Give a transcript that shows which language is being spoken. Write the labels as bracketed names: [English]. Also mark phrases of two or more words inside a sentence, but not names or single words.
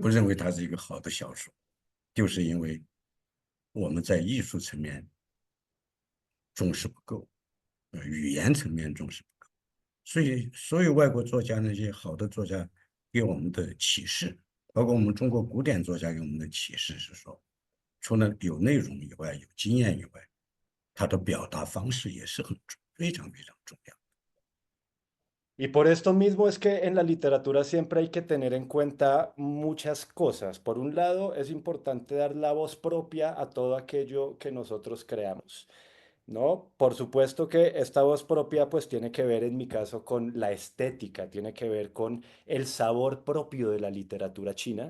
[Chinese] 不认为它是一个好的小说，就是因为我们在艺术层面重视不够，语言层面重视不够，所以所有外国作家那些好的作家给我们的启示，包括我们中国古典作家给我们的启示是说，除了有内容以外，有经验以外，他的表达方式也是非常非常重要。 [Spanish] Y por esto mismo es que en la literatura siempre hay que tener en cuenta muchas cosas. Por un lado, es importante dar la voz propia a todo aquello que nosotros creamos, ¿no? Por supuesto que esta voz propia pues tiene que ver en mi caso con la estética, tiene que ver con el sabor propio de la literatura china.